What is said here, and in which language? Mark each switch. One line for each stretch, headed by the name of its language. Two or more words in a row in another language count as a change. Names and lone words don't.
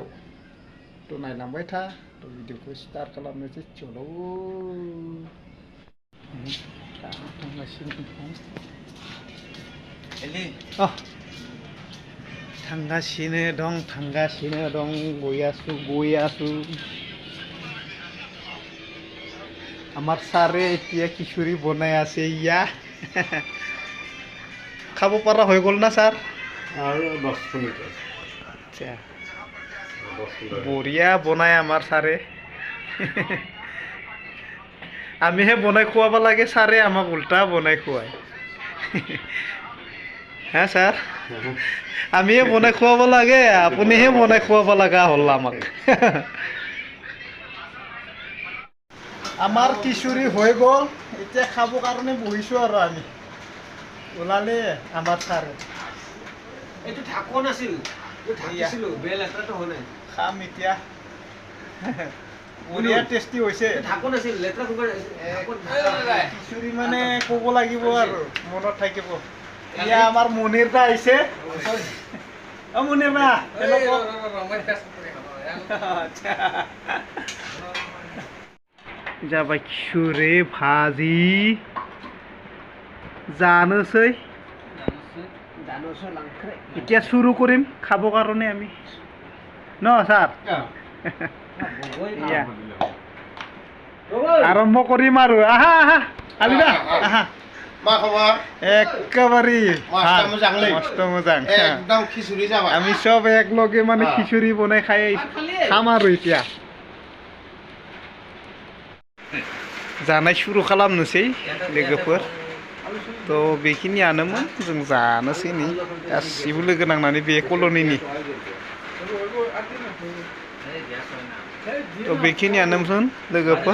Bodo: थ' नायलांबाय था, थ' भिडिअखौ स्टार्ट खालामनोसै। चलो थांगासिनो दं गयासु
Assamese: আমার সারে এতিয়া খিচুড়ি বনাই আছে ইয়া খাব পারা হয়ে গেল না স্যার? আৰু 10 মিনিট আচ্ছা, বঢ়িয়া বনাই আমার সারে। আমিহে বনাই খুৱাব লাগে, সারে আমাক উল্টা বনাই খুৱায়। হ্যাঁ স্যার, আমিহে বনাই খুৱাব লাগে, আপুনিহে বনাই খুৱাব লগা হ'ল আমাক। আমার খিচুড়ি হয়ে গেল, এটা খাব কারণে বহিছো আর আমি। ওলালে আমার সারে এইটো ঢাকন আছিল, ঢাকিছিলো বেল এটাটো হয় নাই। খাম এতিয়া। বঢ়িয়া টেষ্টি হৈছে। ঢাকন আছিল লেটৰা কুকাৰ খিচুড়ি মানে ক'ব লাগিব আৰু মনত থাকিব। এয়া আমাৰ মনিৰ দা আহিছে। অ মনিৰ দা,
Bodo: जाबाय खिचुरि भाजी जानोसै।
Assamese: এতিয়া শুরু কৰিম খাব কাৰণে আমি ন স্যার। আৰম্ভ কৰিম আৰু। আহা আহা আলিদা আহা।
Bodo: मा खबर?
Assamese: একেবাৰে মস্ত মোজাং। একদম খিচুড়ি যাবা। আমি সব একলগে মানে খিচুড়ি বনাই খাম আৰু এতিয়া
Bodo: जानाय शुरु खालामनोसै लोगोफोर। थ' बेखिनियानोमोन, जों जानोसै नै गासिबो लोगो नांनानै बे कल'निनि। थ' बेखिनियानोमोन लोगोफोर।